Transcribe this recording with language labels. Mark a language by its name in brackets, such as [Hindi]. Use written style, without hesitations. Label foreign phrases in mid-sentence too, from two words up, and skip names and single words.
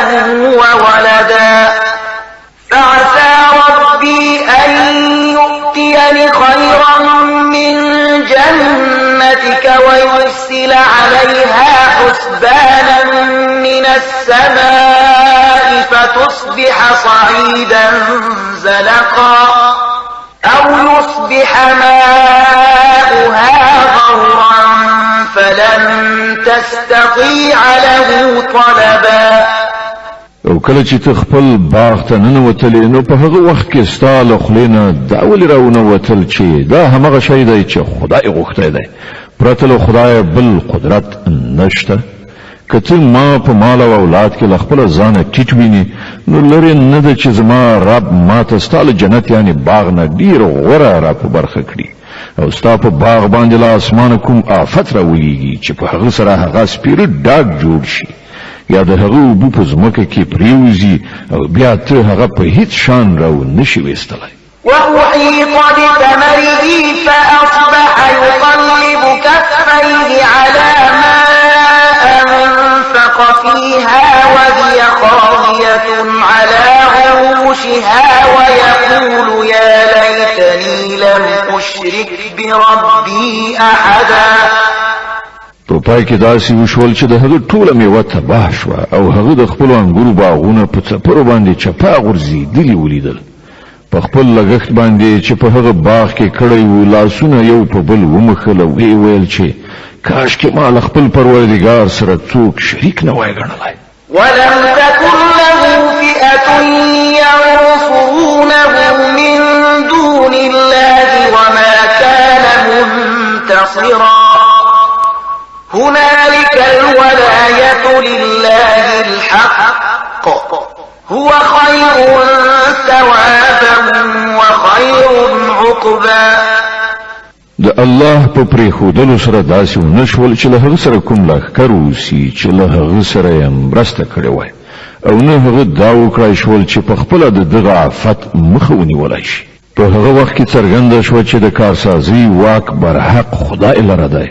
[Arabic] وولدا فعسى ربي أن يؤتيني خيرا من جنتك ويرسل عليها حسبانا من السماء فتصبح صعيدا زلقا أو يصبح ماؤها غورا فلن تستطيع له طلبا. [Pashto] او کله چې ته خپل باغ ته ننوتلې نو په هغه وخت کې ستا له خولې نه دا ولې راونوتل چې دا همغه شی دی چې خدای غوښتی دی، پرته له خدای بل قدرت نشته. که ته ما په مال او اولاد کې له خپله ځانه ټیټ وینې نو لرې نه ده چې زما رب ما ته ستا له جنت یعنې باغ نه ډېر غوره را په برخه کړي او ستا په باغ باندې له اسمانه کوم آفت راولېږي چې په هغه سره هغه سپیره ډاګ جوړ شي یا د هغه اوبه په ځمکه کې پرېوځي او بیا ته هغه په هیڅ شان راو نشي ویستلی. [Arabic] وأحيط بثمره فأصبح يقلب كفيه على ما أنفق فيها وهي خاوية على عروشها ويقول يا ليتني لم أشرك بربي أحدا. [Pashto] په پای کې داسې وشول چې د هغه ټوله میوه تباه شوه او هغه د خپلو انګورو باغونه په څپرو باندې چپا غورځېدلي ولیدل. په خپل لګښت باندې چې په هغه باغ کې کړی و لاسونه یو په بل ومخل او ویل چې کاشکې ما له خپل پروردګار سره څوک شریک نه وای ګڼلی. [Arabic] ولم تكن له فئة ينصرونه من دون الله وما كان منتصرا. هنالك الولاية لله الحق هو خير ثوابا وخير عقبا. [Pashto] د الله په پرېښودلو سره داسې ونشول چې له هغه سره کوم لښکر اوسي چې له هغه سره یې مرسته کړې وای او نه هغه دا وکړای شول چې په خپله د دغه آفت مخه ونیولی شي. په هغه وخت کې څرګنده شوه چې د کارسازي واک برحق خدای لره دی.